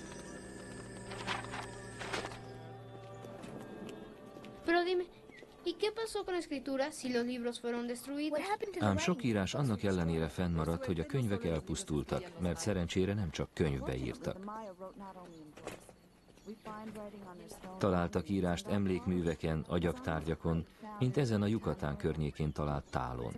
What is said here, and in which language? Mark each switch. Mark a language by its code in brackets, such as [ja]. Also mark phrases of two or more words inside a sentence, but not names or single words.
[es] Pero dime, ¿y qué pasó con la escritura si los libros fueron destruidos? [hu] Ám sok írás annak ellenére fennmaradt, hogy a könyvek elpusztultak, mert szerencsére nem csak könyvbe írtak. Találtak írást emlékműveken, agyaktárgyakon, mint ezen a Yucatán környékén talált tálon.